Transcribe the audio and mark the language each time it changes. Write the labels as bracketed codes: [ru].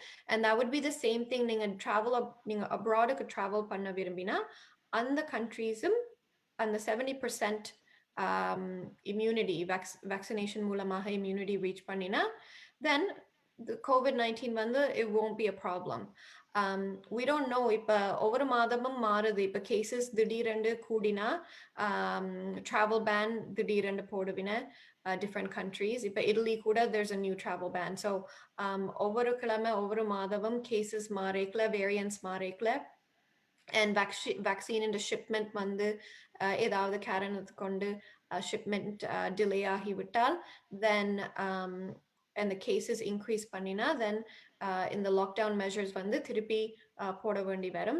[en] And that would be the same thing. நீங்க abroad-க்கு travel பண்ண [ta] விரும்பினா [en] அந்த countries-உம் அந்த 70% immunity vaccination மூலமாக immunity reach பண்ணினா then the COVID-19 it won't be a problem. We don't know. [ta] இப்ப ஒவ்வொரு மாதமும் மாறுது. இப்ப cases திடீரென்று கூடினா travel ban திடீரென்று போடுவின different countries. [en] இப்ப Italy கூட there's a new travel ban. So [ta] ஒவ்வொரு கிழமை ஒவ்வொரு மாதமும் [en] cases மாறேக்கல, variants மாறேக்கல, and vaccine in the shipment ஏதாவது காரணத்தை கொண்டு shipment delay ஆகிவிட்டால் then and the cases increase பண்ணீனா then in the lockdown measures [ta] திருப்பி போட வேண்டி வரும்.